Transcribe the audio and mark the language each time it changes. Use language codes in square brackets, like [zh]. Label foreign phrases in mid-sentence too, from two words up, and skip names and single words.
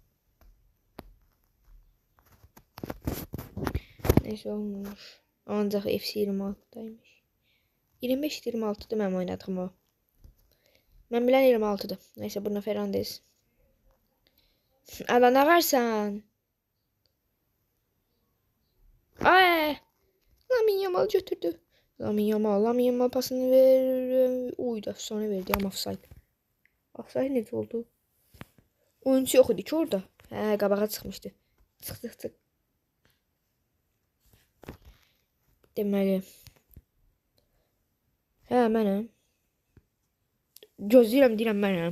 [az] Neyse olmamış. Ancaq FC 26'daymış. 25-26'dır mənim oynadığım o. Mən bilən 26'dır. Neyse Bruno Fernandes. Ala nə varsan? Lamine Yamal götürdü. Lamine Yamal pasını ver. [tr] Uydu efsane verdi ama offside. [az] Offside necə oldu? Oyuncu yox idi ki orada. Qabağa çıxmışdı. Çıx. Deməli. Mənəm. Gözləyirəm mənəm.